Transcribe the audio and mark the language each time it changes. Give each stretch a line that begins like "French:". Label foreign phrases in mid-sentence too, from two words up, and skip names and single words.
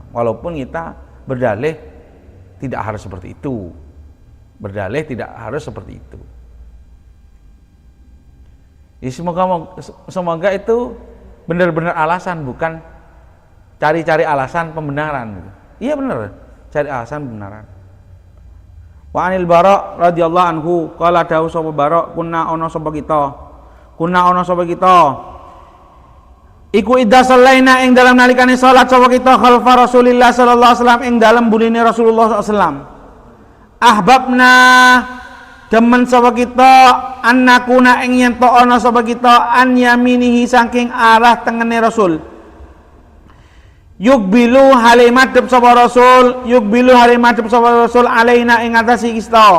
Indonesian: Walaupun kita berdalih tidak harus seperti itu, Ya, semoga itu benar-benar alasan, bukan cari-cari alasan pembenaran gitu. Iya benar, cari alasan pembenaran.
Arabic: Wa anil Bara radhiyallahu anhu qala
Javanese: dawu sapa
Arabic: Bara kunna ana
Javanese: sapa kita iku
Arabic: idza sallaina
Javanese: ing dalam nalikane salat sapa kita
Arabic: khalfa Rasulillah sallallahu alaihi wasallam
Javanese: ing dalam buline Rasulullah
Arabic: sallallahu alaihi wasallam ahbabna
Javanese: demen sapa kita annakuna ing yen to ana sapa kita
Arabic: an yaminihi
Javanese: saking arah tengene Rasul Yukbilu hale madhep sapa rasul, yukbilu hale madhep sapa rasul alaina ing atase kita.